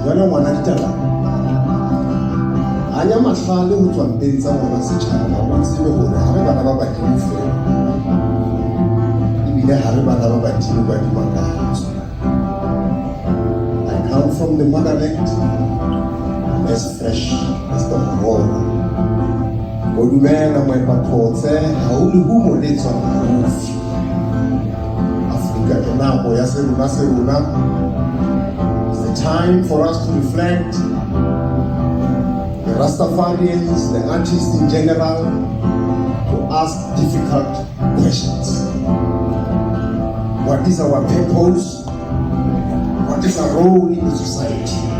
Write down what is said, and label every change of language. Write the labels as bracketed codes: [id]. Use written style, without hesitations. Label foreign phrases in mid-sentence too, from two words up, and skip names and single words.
[st] ngwana ditaba a nya mahlale ho tswa mpeng tsa ngwana setjhaba o tsebe hore ha re bana ba badimo fela ebile ha re bana ba badimo ba dimakahatso. [en] I come from the motherland as fresh as the Aurora. [st] Go dumela moepaphotse ha o le humo le tswang haufi. Afrika ke nako ya serona serona. [en] It's the time for us to reflect. The Rastafarians, the artists in general, to ask difficult questions. What is our purpose? What is our role in the society?